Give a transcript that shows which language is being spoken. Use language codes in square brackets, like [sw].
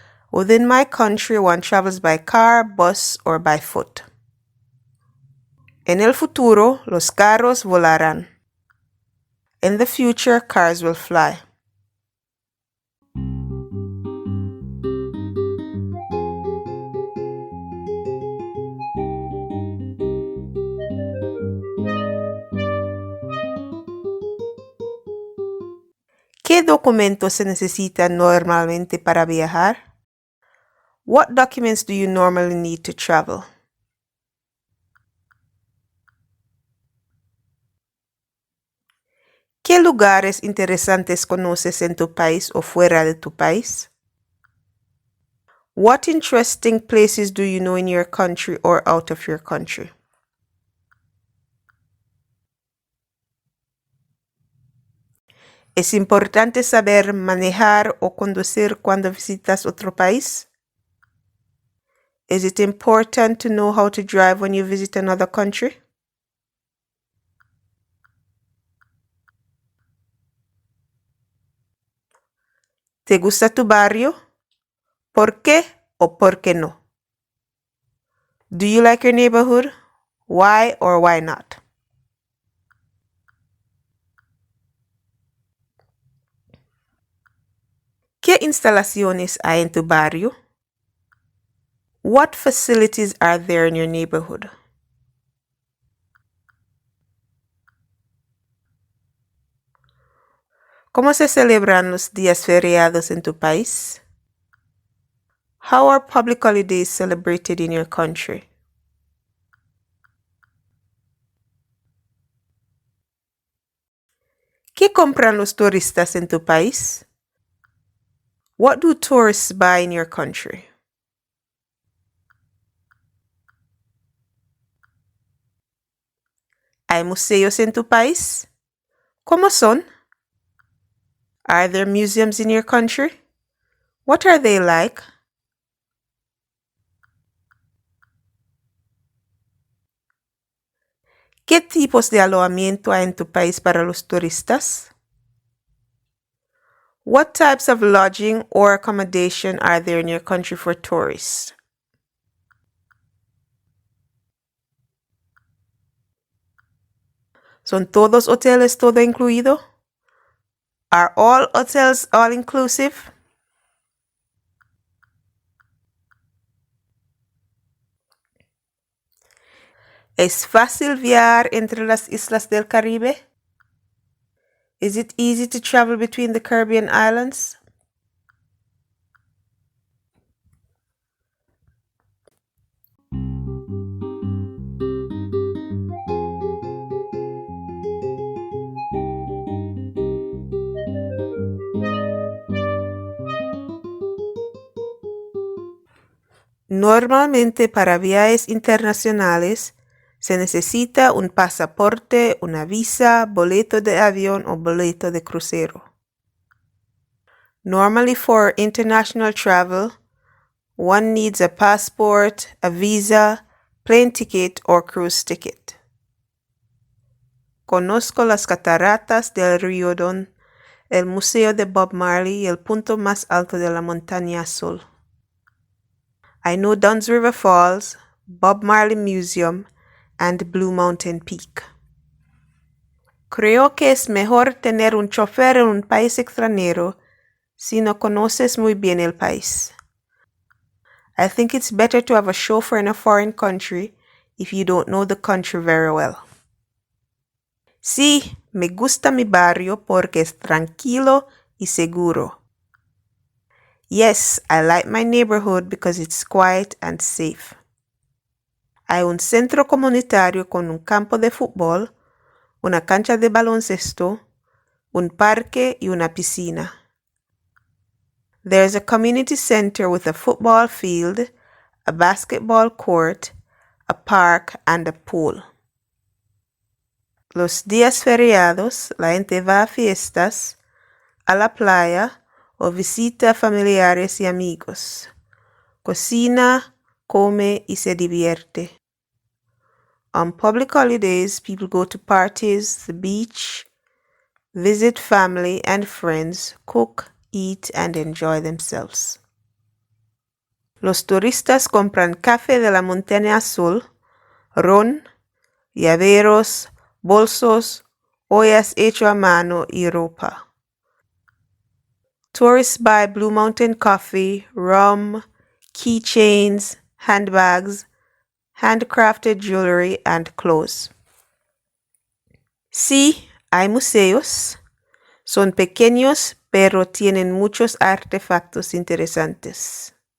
[en] Within my country one travels by car, bus or by foot. [es] En el futuro los carros volarán. [en] In the future cars will fly. [es] ¿Qué documentos se necesitan normalmente para viajar? [en] What documents do you normally need to travel? [es] ¿Qué lugares interesantes conoces en tu país o fuera de tu país? [en] What interesting places do you know in your country or out of your country? [es] ¿Es importante saber manejar o conducir cuando visitas otro país? [en] Is it important to know how to drive when you visit another country? [es] ¿Te gusta tu barrio? ¿Por qué o por qué no? [en] Do you like your neighborhood? Why or why not? [es] ¿Qué instalaciones hay en tu barrio? [en] What facilities are there in your neighborhood? [es] ¿Cómo se celebran los días feriados en tu país? [en] How are public holidays celebrated in your country? [es] ¿Qué compran los turistas en tu país? [en] What do tourists buy in your country? [es] ¿Hay museos en tu país? ¿Cómo son? [en] Are there museums in your country? What are they like? [es] ¿Qué tipos de alojamiento hay en tu país para los turistas? [en] What types of lodging or accommodation are there in your country for tourists? [es] ¿Son todos hoteles todo incluido? [en] Are all hotels all inclusive? [es] ¿Es fácil viajar entre las islas del Caribe? [en] Is it easy to travel between the Caribbean islands? [es] Normalmente para viajes internacionales se necesita un pasaporte, una visa, boleto de avión o boleto de crucero. [en] Normally for international travel, one needs a passport, a visa, plane ticket or cruise ticket. [es] Conozco las cataratas del Río Don, el Museo de Bob Marley y el punto más alto de la Montaña Azul. [en] I know Dunn's River Falls, Bob Marley Museum, and Blue Mountain Peak. [es] Creo que es mejor tener un chofer en un país extranjero si no conoces muy bien el país. [en] I think it's better to have a chauffeur in a foreign country if you don't know the country very well. [es] Sí, me gusta mi barrio porque es tranquilo y seguro. [en] Yes, I like my neighborhood because it's quiet and safe. [es] Hay un centro comunitario con un campo de fútbol, una cancha de baloncesto, un parque y una piscina. [en] There's a community center with a football field, a basketball court, a park, and a pool. [es] Los días feriados, la gente va a fiestas, a la playa o visita familiares y amigos. Cocina, come y se divierte. [en] On public holidays, people go to parties, the beach, visit family and friends, cook, eat, and enjoy themselves. [es] Los turistas compran café de la Montaña Azul, ron, llaveros, bolsos, ollas hecho a mano y ropa. [en] Tourists buy Blue Mountain coffee, rum, keychains, handbags, handcrafted jewelry, and clothes. [es] Sí, hay museos. Son pequeños, pero tienen muchos artefactos interesantes.